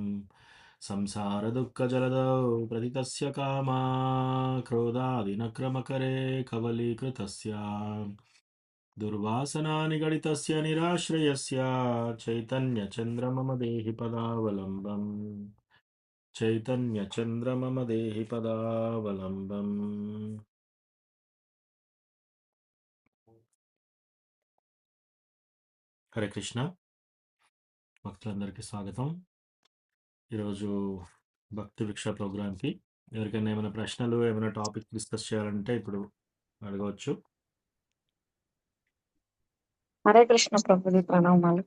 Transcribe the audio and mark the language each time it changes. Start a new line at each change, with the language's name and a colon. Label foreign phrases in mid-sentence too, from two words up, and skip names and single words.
Sanskrit: संसारदुःखजलधौ प्रतितस्य कामा क्रोधादिनक्रमकरे कवलीकृतस्य दुर्वासनानिगडितस्य निराश्रयस्य चैतन्यचन्द्र मम देहि पदावलम्बम्। चैतन्यचन्द्र मम देहि पदावलम्बम्।
Telugu: హరే కృష్ణ భక్తులందరికీ స్వాగతం. ఈరోజు భక్తి విక్ష ప్రోగ్రామ్కి ఎవరికైనా ఏమైనా ప్రశ్నలు ఏమైనా
English: topic discuss
Telugu: చేయాలంటే ఇప్పుడు అడగవచ్చు. హరే కృష్ణ ప్రభుజీ ప్రణామాలు.